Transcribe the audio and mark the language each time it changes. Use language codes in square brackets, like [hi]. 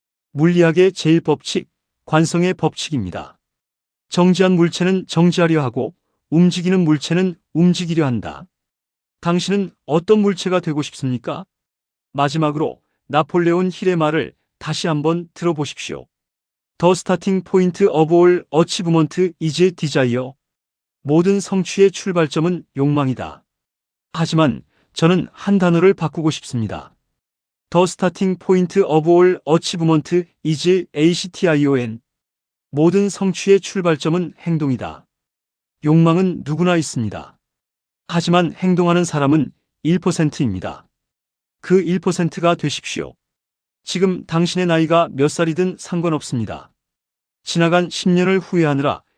[ko] 물리학의 제일 법칙, 관성의 법칙입니다. 정지한 물체는 정지하려 하고 움직이는 물체는 움직이려 한다. 당신은 어떤 물체가 되고 싶습니까? 마지막으로 나폴레온 힐의 말을 다시 한번 들어보십시오. [en] The starting point of all achievement is desire. [ko] 모든 성취의 출발점은 욕망이다. 하지만 저는 한 단어를 바꾸고 싶습니다. [en] The starting point of all achievement is action. [ko] 모든 성취의 출발점은 행동이다. 욕망은 누구나 있습니다. 하지만 행동하는 사람은 1%입니다. 그 1%가 되십시오. 지금 당신의 나이가 몇 살이든 상관없습니다. 지나간 10년을 후회하느라